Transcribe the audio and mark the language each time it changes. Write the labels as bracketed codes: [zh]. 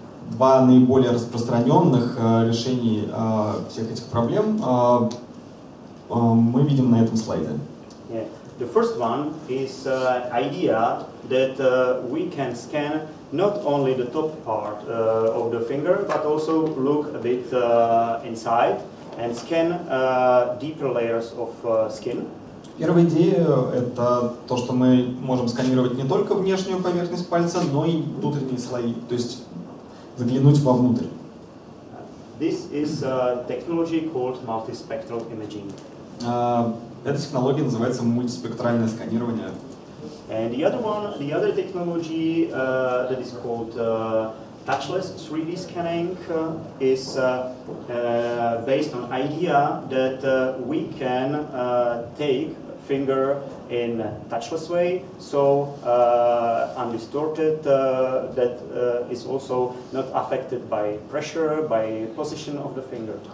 [ru] Два наиболее распространенных решений всех этих проблем мы видим на этом слайде. Yeah. [en] The first one is idea that we can scan not only the top part of the finger, but also look a bit inside and scan deeper layers of skin. [ru] Первая идея – это то, что мы можем сканировать не только внешнюю поверхность пальца, но и внутренние слои, то есть заглянуть вовнутрь. [en] This is technology called multispectral imaging. [ru] Эта технология называется мультиспектральное сканирование. [en] And the other technology that is called Touchless 3D scanning is based on idea that we can take finger in touchless way, so undistorted, that is also not affected by pressure, by position of the finger.